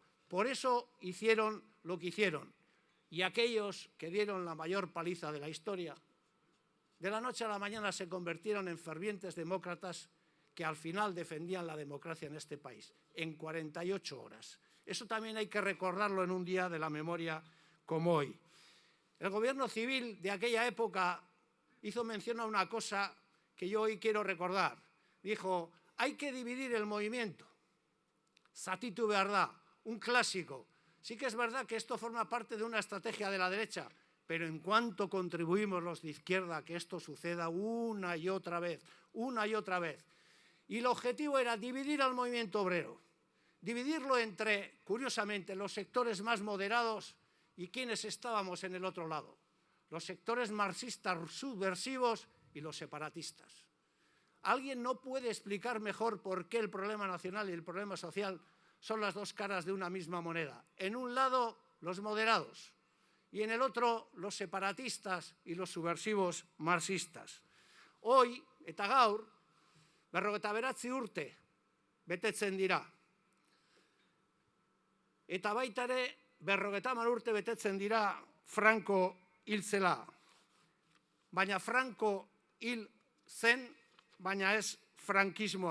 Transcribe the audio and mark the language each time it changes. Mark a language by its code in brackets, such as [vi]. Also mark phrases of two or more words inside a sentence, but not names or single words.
[es] Por eso hicieron lo que hicieron. Y aquellos que dieron la mayor paliza de la historia, de la noche a la mañana se convirtieron en fervientes demócratas que al final defendían la democracia en este país, en 48 horas. Eso también hay que recordarlo en un día de la memoria como hoy. El gobierno civil de aquella época hizo mención a una cosa que yo hoy quiero recordar. Dijo, hay que dividir el movimiento. [eu] Zatitu behar da, [es] un clásico. Sí que es verdad que esto forma parte de una estrategia de la derecha, pero en cuanto contribuimos los de izquierda a que esto suceda una y otra vez. Y el objetivo era dividir al movimiento obrero, dividirlo entre, curiosamente, los sectores más moderados y quienes estábamos en el otro lado, los sectores marxistas subversivos y los separatistas. ¿Alguien no puede explicar mejor por qué el problema nacional y el problema social son las dos caras de una misma moneda? En un lado, los moderados, y en el otro, los separatistas y los subversivos marxistas. Hoy, [eu] eta gaur, 59 urte betetzen dira. Eta baita ere, 50 urte betetzen dira Franco hil zela. Baina Franco hil zen, baina ez frankismoa.